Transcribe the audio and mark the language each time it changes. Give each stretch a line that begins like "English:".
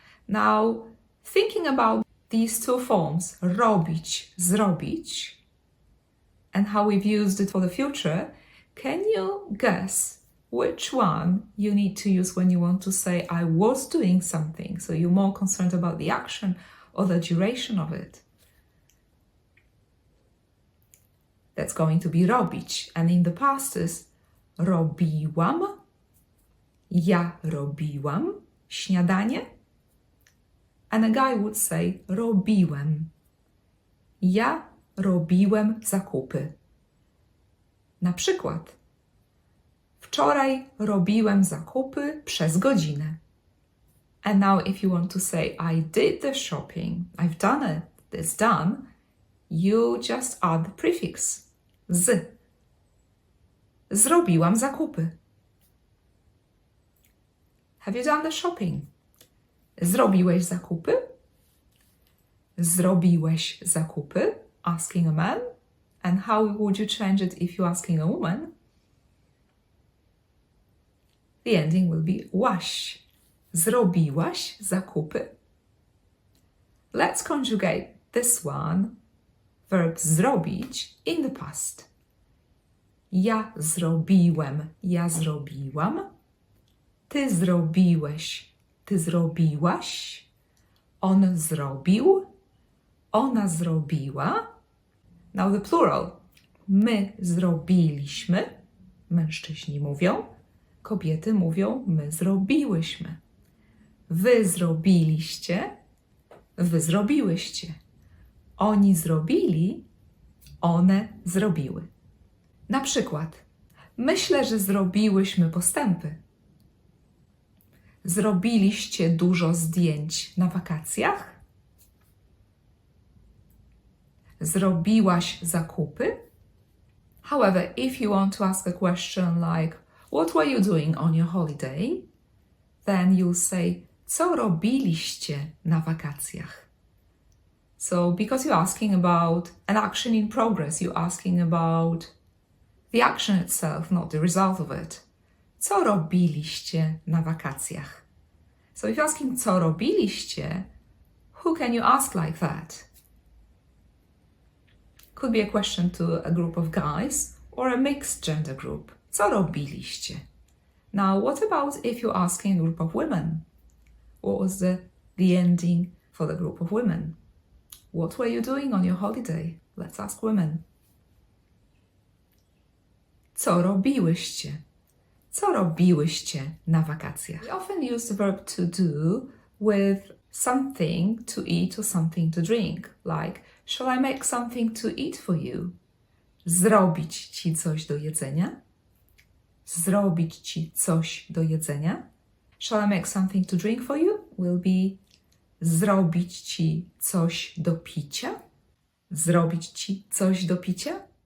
English: Now, thinking about these 2 forms, robić, zrobić, and how we've used it for the future, can you guess which one you need to use when you want to say, I was doing something? So you're more concerned about the action or the duration of it. That's going to be robić. And in the past is
Polish: robiłam, ja robiłam śniadanie.
English: And a guy would say
Polish: robiłem, ja robiłem zakupy. Na przykład, wczoraj robiłem zakupy przez godzinę.
English: And now if you want to say, I did the shopping, I've done it, it's done, you just add the prefix, z.
Polish: Zrobiłam zakupy.
English: Have you done the shopping?
Polish: Zrobiłeś zakupy? Zrobiłeś zakupy?
English: Asking a man. And how would you change it if you're asking a woman? The ending will be łaś.
Polish: Zrobiłaś zakupy?
English: Let's conjugate this one, verb zrobić, in the past.
Polish: Ja zrobiłem, ja zrobiłam. Ty zrobiłeś, ty zrobiłaś. On zrobił, ona zrobiła.
English: Now the plural.
Polish: My zrobiliśmy. Mężczyźni mówią. Kobiety mówią, my zrobiłyśmy. Wy zrobiliście, wy zrobiłyście. Oni zrobili, one zrobiły. Na przykład, myślę, że zrobiłyśmy postępy. Zrobiliście dużo zdjęć na wakacjach? Zrobiłaś zakupy?
English: However, if you want to ask a question like, what were you doing on your holiday? Then you'll say,
Polish: co robiliście na wakacjach?
English: So, because you're asking about an action in progress, you're asking about the action itself, not the result of it.
Polish: Co robiliście na wakacjach?
English: So, if you're asking
Polish: co robiliście,
English: who can you ask like that? Could be a question to a group of guys or a mixed gender group.
Polish: Co robiliście?
English: Now, what about if you're asking a group of women? What was the ending for the group of women? What were you doing on your holiday? Let's ask women.
Polish: Co robiłyście? Co robiłyście na wakacjach?
English: We often use the verb to do with something to eat or something to drink. Like, shall I make something to eat for you?
Polish: Zrobić ci coś do jedzenia? Zrobić ci coś do jedzenia?
English: Shall I make something to drink for you? Will be
Polish: zrobić ci coś do picia? Zrobić ci coś do picia?